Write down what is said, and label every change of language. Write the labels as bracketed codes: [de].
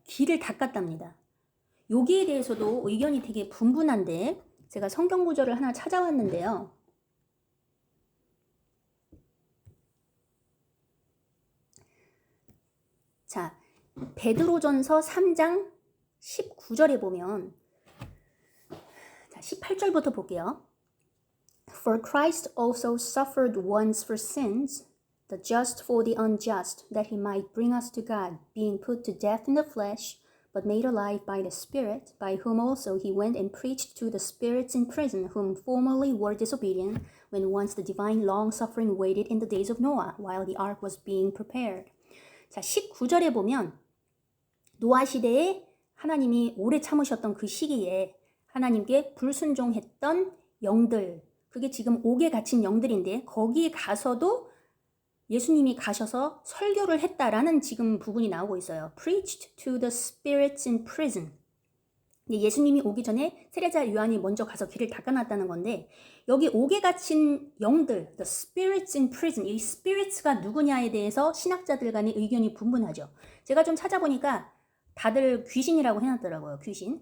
[ko] 길을 닦았답니다. 여기에 대해서도 의견이 되게 분분한데 제가 성경 구절을 하나 찾아왔는데요. 자, 베드로전서 3장 19절에 보면 18절부터 볼게요. [en] For Christ also suffered once for sins, the just for the unjust, that he might bring us to God, being put to death in the flesh, but made alive by the Spirit, by whom also he went and preached to the spirits in prison, whom formerly were disobedient, when once the divine long-suffering waited in the days of Noah, while the ark was being prepared. [ko] 자, 19절에 보면 노아 시대에 하나님이 오래 참으셨던 그 시기에 하나님께 불순종했던 영들, 그게 지금 옥에 갇힌 영들인데 거기에 가서도 예수님이 가셔서 설교를 했다라는 지금 부분이 나오고 있어요. [en] Preached to the spirits in prison. [ko] 예수님이 오기 전에 세례자 요한이 먼저 가서 길을 닦아놨다는 건데 여기 옥에 갇힌 영들, [en] the spirits in prison, [ko] 이 spirits가 누구냐에 대해서 신학자들 간의 의견이 분분하죠. 제가 좀 찾아보니까 다들 귀신이라고 해놨더라고요. 귀신.